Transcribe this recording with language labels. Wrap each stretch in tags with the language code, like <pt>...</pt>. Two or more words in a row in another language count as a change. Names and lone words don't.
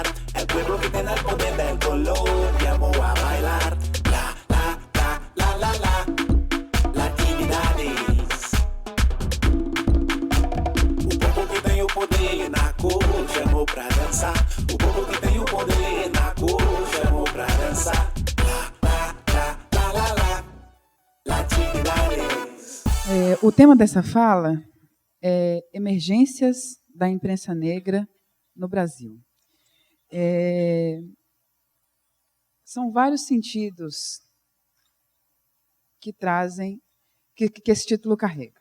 <es>El pueblo que tiene el poder del color, llamó a bailar. La, la, la, la, la, la. Latinidades.</es> <pt>O povo que tem o poder na cor, chamou pra dançar. O povo que tem o poder na cor, chamou pra dançar. La, la, la, la, la, la. Latinidades. O tema dessa fala é emergências da imprensa negra no Brasil. São vários sentidos que trazem, que esse título carrega.</pt>